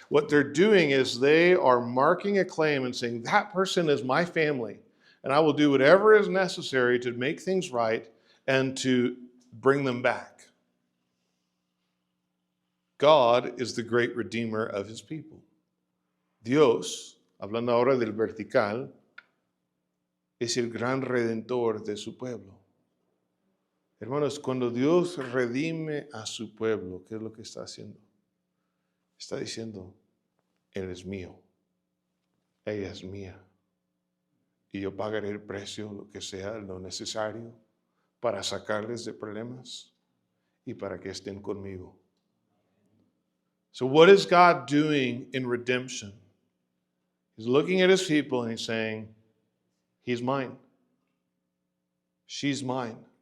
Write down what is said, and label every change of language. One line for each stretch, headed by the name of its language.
English: What they're doing is they are marking a claim and saying, that person is my family, and I will do whatever is necessary to make things right and to bring them back. God is the great redeemer of his people.
Spanish: Dios, hablando ahora del vertical, es el gran redentor de su pueblo. Hermanos, cuando Dios redime a su pueblo, ¿qué es lo que está haciendo? Está diciendo, Él es mío, ella es mía, y yo pagaré el precio, lo que sea, lo necesario, para sacarles de problemas y para que estén conmigo.
English: So what is God doing in redemption? He's looking at his people and he's saying, he's mine. She's mine.